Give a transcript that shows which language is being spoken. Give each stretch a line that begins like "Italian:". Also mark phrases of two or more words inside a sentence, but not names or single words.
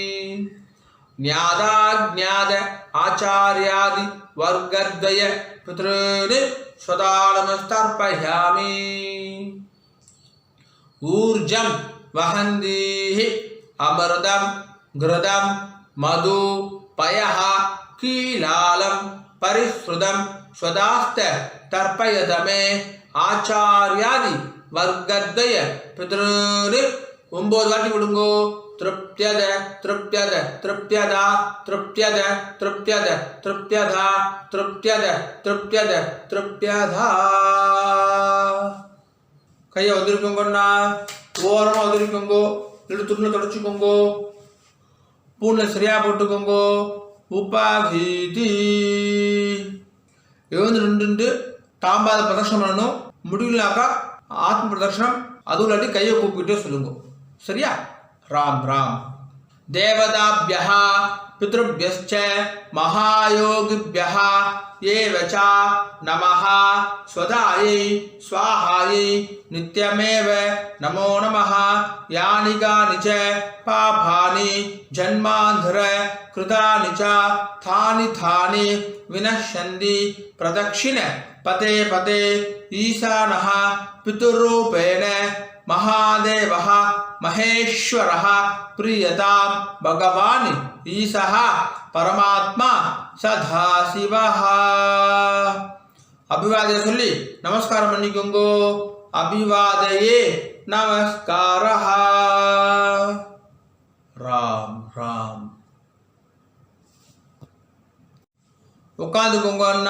Sanskrit: न्यादाज्ञाद आचार्यादि वर्गद्वय पितॄन् स्वधा नमस्तर्पयामि ऊर्जं वहन्तीः अमृतं घृतं मधु पयः कीलालं परिश्रुतं स्वदास्त तर्पयत मे आचार्यादि वर्गद्वय पितॄन्
Tamil: 9 வாட்டி விடுங்கோ
Sanskrit: तृप्त्यद तृप्त्यद तृप्त्यदा तृप्त्यद तृप्त्यद तृप्त्यधा तृप्त्यद तृप्त्यद तृप्त्यधा
Tamil: கையை வந்திருக்கோங்கண்ணா ஓரமாக வந்திருக்கோங்கோ இல்லை துணியில் தொடச்சிக்கோங்கோ பூனை சரியாக போட்டுக்கோங்கோ உபாகீதி எழுந்து நின்று தாம்பாத பிரதர்ஷனம் பண்ணணும் முடியலனாக்கா ஆத்ம பிரதர்ஷனம் அதுவும் இல்லாட்டி கையை கூப்பிக்கிட்டே சொல்லுங்க சரியா राम
Sanskrit: राम देवताभ्यः पितृभ्यश्च महायोगिभ्यः एव च नमः स्वधायै स्वाहायै नित्यमेव नमो नमः यानि कानि च पापानि जन्मान्धर कृतानि च थानि थानि विनश्यन्ति प्रदक्षिण पते पते ईशानः पितृरूपेण महादेवः महेश्वरः प्रियतां भगवान् ईशः परमात्मा सदाशिवः.
Tamil: அபிவாதய சொல்லி நமஸ்காரம் பண்ணிக்கோங்கோ.
Sanskrit: अभिवादये नमस्कारः.
Tamil: ராம் ராம். உட்காந்துக்கோங்க அண்ணா.